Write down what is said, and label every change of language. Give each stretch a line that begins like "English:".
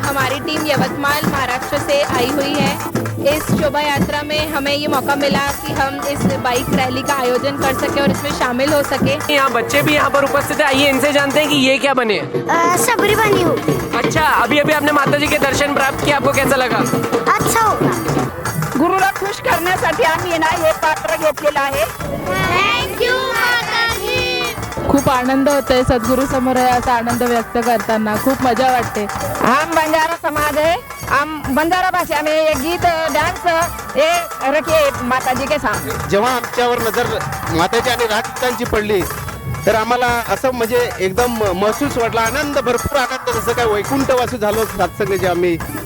Hindi: हमारी टीम यवतमाल महाराष्ट्र से आई हुई है। इस शोभा यात्रा में हमें ये मौका मिला कि हम इस बाइक रैली का आयोजन कर सके और इसमें शामिल हो सके। यहाँ बच्चे भी यहाँ पर उपस्थित है, आइए इनसे जानते हैं कि ये क्या बने। सबरी बनी हूँ। अच्छा, अभी अभी आपने माता जी के दर्शन प्राप्त किए, आपको कैसा लगा? अच्छा होगा।
Marathi: गुरुला खुश करण्यासाठी आम्ही ना हे पात्र घेतलेलं आहे।
English: Thank you माताजी।
Marathi: खूप आनंद होतोय सद्गुरू समोर असा आनंद व्यक्त करताना, खूप मजा वाटते।
Hindi: हम बंजारा समाज है, हम बंजारा भाषा में ये गीत डांस ये रखिए माताजी के सामने।
Marathi: जेव्हा आमच्यावर नजर माताची आणि राजपितांची पडली तर आम्हाला असं म्हणजे एकदम महसूस वाटला, आनंद, भरपूर आनंद, जसं काय वैकुंठवासी झालो सगळे जे आम्ही।